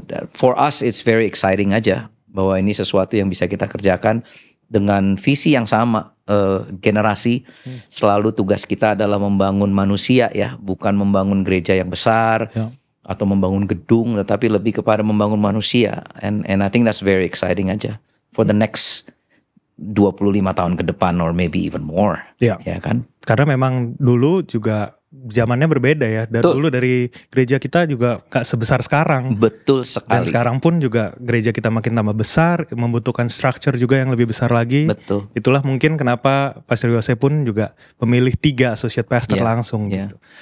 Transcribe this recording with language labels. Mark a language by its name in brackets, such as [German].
[English] For us it's very exciting [Indonesian] aja bahwa ini sesuatu yang bisa kita kerjakan dengan visi yang sama. Generasi selalu tugas kita adalah membangun manusia ya, bukan membangun gereja yang besar atau membangun gedung, tetapi lebih kepada membangun manusia. [English] And I think that's very exciting aja for the next 25 [Indonesian] tahun ke depan [English] or maybe even more. [Indonesian] Ya kan? Karena memang dulu juga zamannya berbeda ya. Dulu dari gereja kita juga gak sebesar sekarang. Betul sekali. Dan sekarang pun juga gereja kita makin tambah besar, membutuhkan structure juga yang lebih besar lagi. Betul. Itulah mungkin kenapa Pastor Yose pun juga memilih 3 associate pastor langsung gitu.